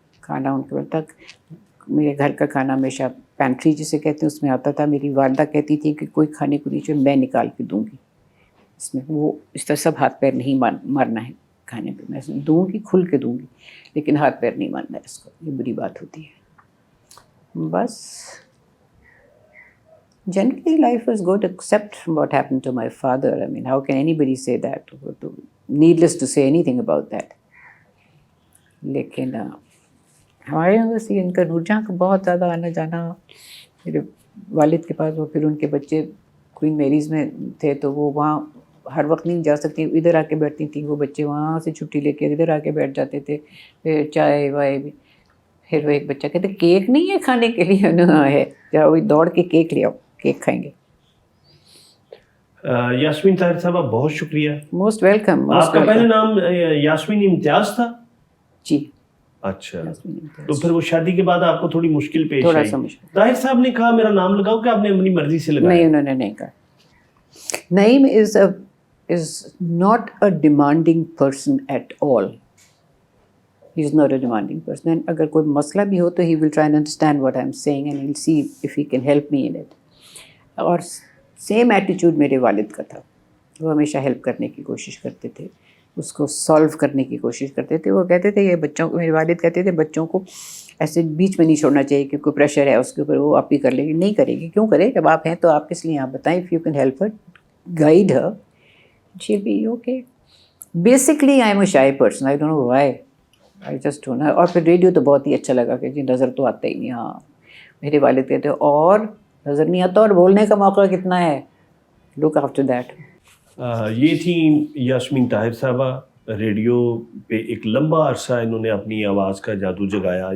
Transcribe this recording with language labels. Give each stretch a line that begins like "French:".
Urdu: کھانا ان کے وقت تک میرے گھر کا کھانا ہمیشہ پینٹری جسے کہتے ہیں اس میں آتا تھا. میری والدہ کہتی تھی کہ کوئی کھانے کو نہیں چاہیے، میں نکال کے دوں گی. اس میں وہ اس طرح سب ہاتھ پیر نہیں مارنا ہے کھانے پہ، میں دوں گی کھل کے دوں گی، لیکن ہاتھ پیر نہیں مارنا ہے اس کو، یہ بری بات ہوتی ہے.
English: بس generally life was good except what happened to my father. I mean, how can anybody say that? Needless to say anything about that.
Urdu: لیکن ہمارے یہاں بس یہ ان کا نور جہاں کا بہت زیادہ آنا جانا. میرے والد کے پاس وہ پھر ان کے بچے کوئین میریز میں تھے تو وہ وہاں ہر وقت نہیں جا سکتی، ادھر آ کے بیٹھتی تھیں. وہ بچے وہاں سے چھٹی لے کے ادھر آ کے بیٹھ جاتے تھے، پھر چائے وائے بھی. پھر وہ ایک بچہ کہتے کیک نہیں ہے کھانے کے لیے؟ ہے جاؤ دوڑ کے کیک لے آؤ، کیک کھائیں گے. یاسمین طاہر صاحبہ بہت شکریہ.
English: Most welcome.
Urdu: آپ کا پہلے نام یاسمین امتیاز تھا؟ جی. اچھا، تو پھر وہ شادی کے بعد آپ کو تھوڑی مشکل پیش تھوڑا آئی. سا مشکل. طاہر صاحب نے کہا میرا نام لگاؤ کہ آپ نے اپنی مرضی سے لگایا؟ نہیں، انہوں نے نہیں کہا.
English: Naeem is not a demanding person at all. He is not a demanding person. And
Urdu: اگر کوئی مسئلہ بھی ہو تو
English: he will try and understand what I'm saying and he'll see if he can help me in it.
Urdu: اور
English: same ایٹیچیوڈ
Urdu: میرے والد کا تھا. وہ ہمیشہ ہیلپ کرنے کی کوشش کرتے تھے، اس کو سالو کرنے کی کوشش کرتے تھے. وہ کہتے تھے یہ بچوں کو، میرے والد کہتے تھے بچوں کو ایسے بیچ میں نہیں چھوڑنا چاہیے کہ کوئی پریشر ہے اس کے اوپر وہ آپ ہی کر لے گی. نہیں کرے گی، کیوں کرے؟ جب آپ ہیں تو آپ کس لیے؟ آپ بتائیں.
English: if you can help her, guide her, she'll be okay. Basically I am a shy person. I don't know why. I just don't know.
Urdu: اور پھر ریڈیو تو بہت ہی اچھا لگا کہ جی نظر تو آتا ہی نہیں. ہاں میرے والد کہتے اور نظر نہیں آتا اور بولنے کا موقع کتنا ہے.
English: Look after that.
Urdu: یہ تھیں یاسمین طاہر صاحبہ. ریڈیو پہ ایک لمبا عرصہ انہوں نے اپنی آواز کا جادو جگایا.